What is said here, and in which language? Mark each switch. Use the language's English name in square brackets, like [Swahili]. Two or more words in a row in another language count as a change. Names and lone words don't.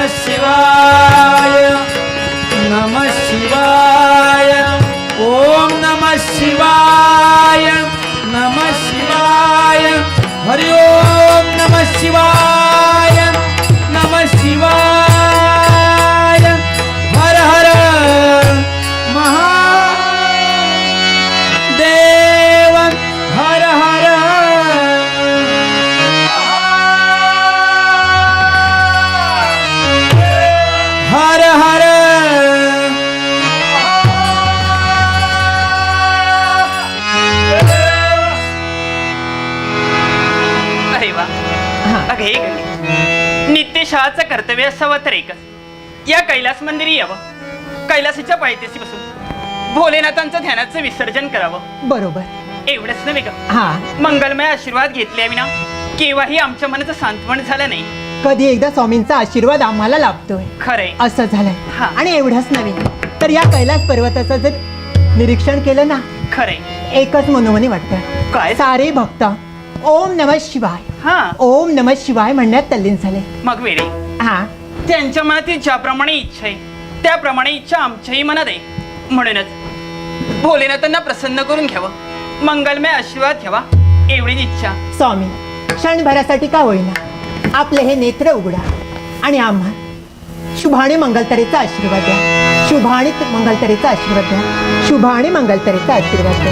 [Sanskrit] शिवाय नमः शिवाय ओम नमः शिवाय नमः शिवाय हरि ओम नमः शिवाय नमः शिवाय हर हर महादेव हर हर हर हर [Marathi] नित्यशहाचं कर्तव्य असावं तर एकच, या कैलास मंदिरी यावं, कैलासाच्या पायथ्याशी बसून भोलेनाथांचं ध्यानाचं विसर्जन करावं. बरोबर. एवढंच नव्हे का, हा, मंगलमय आशीर्वाद घेतल्याविना केव्हाही आमच्या मनाचं सांत्वन झालं नाही. कधी एकदा स्वामींचा आशीर्वाद आम्हाला लाभतोय, खरंय असं झालंय. हा. आणि एवढंच नव्हे तर या कैलास पर्वताचं जर निरीक्षण केलं ना, खरंय. एकच मनोमनी वाटतं, काय? सारे भक्त [Sanskrit] ओम नमः शिवाय [Marathi] हा, [Sanskrit] ओम नमः शिवाय [Marathi] म्हणण्यात तल्लीन झाले. मग वेळे हा, त्यांच्या मनातील ज्याप्रमाणे इच्छा आहे त्याप्रमाणे इच्छा आमच्याही मनात आहे. म्हणूनच भोलेनाथांना प्रसन्न करून घ्यावं, मंगलमय आशीर्वाद घ्यावा, एवढीच इच्छा. स्वामी क्षणभरासाठी का होईना आपले हे नेत्र उघडा आणि आम्हा शुभाने मंगलतरेचा आशीर्वाद द्या. शुभाने मंगलतरेचा आशीर्वाद द्या. शुभाने मंगलतरेचा आशीर्वाद द्या.